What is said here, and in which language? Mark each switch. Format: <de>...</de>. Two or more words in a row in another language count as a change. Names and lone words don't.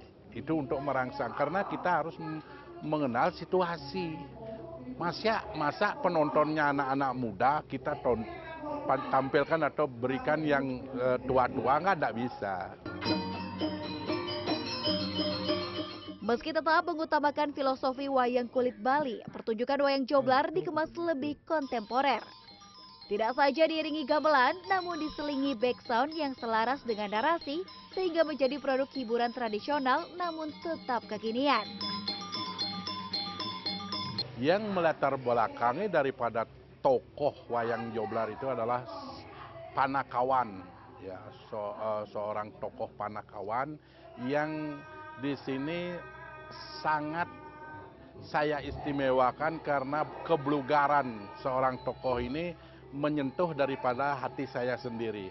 <id>Itu untuk merangsang, karena kita harus mengenal situasi. Masa penontonnya anak-anak muda kita tampilkan atau berikan yang tua-tua, nggak bisa. Meski tetap mengutamakan filosofi wayang kulit Bali, pertunjukan wayang Joblar dikemas lebih kontemporer. Tidak saja diiringi gamelan, namun diselingi background yang selaras dengan narasi, sehingga menjadi produk hiburan tradisional namun tetap kekinian. Yang melatar belakangi daripada tokoh wayang Joblar itu adalah Panakawan, ya, seorang tokoh Panakawan yang di sini sangat saya istimewakan karena keblugaran seorang tokoh ini menyentuh daripada hati saya sendiri.</id>